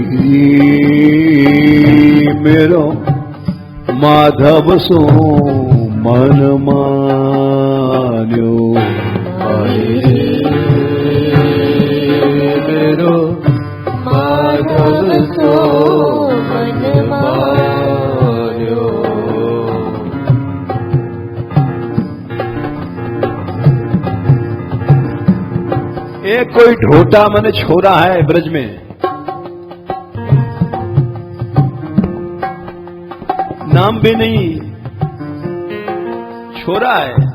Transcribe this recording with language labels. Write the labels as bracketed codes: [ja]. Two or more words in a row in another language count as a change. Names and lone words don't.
[bra] मेरो माधव सो मन मान्यो। मेरो माधव सो मन मान्यो। [hi] एक कोई ढोटा मने छोरा है ब्रज में, नाम भी नहीं, छोरा है।